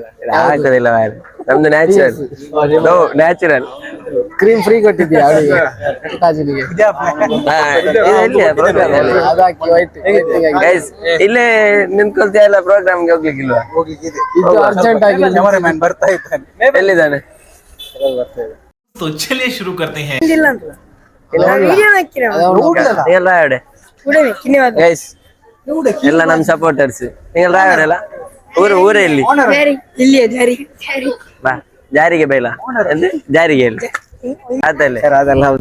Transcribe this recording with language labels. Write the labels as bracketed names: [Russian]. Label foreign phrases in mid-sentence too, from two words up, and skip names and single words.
[Kannada] ಹಾಕೋದಿಲ್ಲ ಮಾರೆ, ನಮ್ದು ನ್ಯಾಚುರಲ್ [English] cream free [Kannada] ಕೊಟ್ಟಿದ್ಯಾ ಅವಳಿಗೆ, ತಾಜಿನಿಗೆ? ಗೈಸ್ ಇಲ್ಲೇ ನಿಂತ್ಕೊಳ್ತೀಯ ಇಲ್ಲ, ಪ್ರೋಗ್ರಾಮ್ಗೆ ಹೋಗ್ಲಿಕ್ಕಿಲ್ವಾ? ಇದು ಅರ್ಜೆಂಟ್ ಆಗಿ ಕ್ಯಾಮರಾಮನ್ ಬರ್ತಾ ಇದ್ದಾನೆ. ಎಲ್ಲಿದ್ದಾನೆ? [Hindi] तो चलिए शुरू करते हैं. [Kannada] ಗೈಸ್ ಎಲ್ಲ ನಮ್ ಸಪೋರ್ಟರ್ಸ್, ನೀವು ರಾಯಡ್ ಅಲ್ಲ? ಊರೇ ಇಲ್ಲಿ ಬಾ, ಜಾರಿಗೆ ಬೈಲ ಜಾರಿಗೆ ಇಲ್ಲಿ ಅದಲ್ಲೇ ಅದೆಲ್ಲ.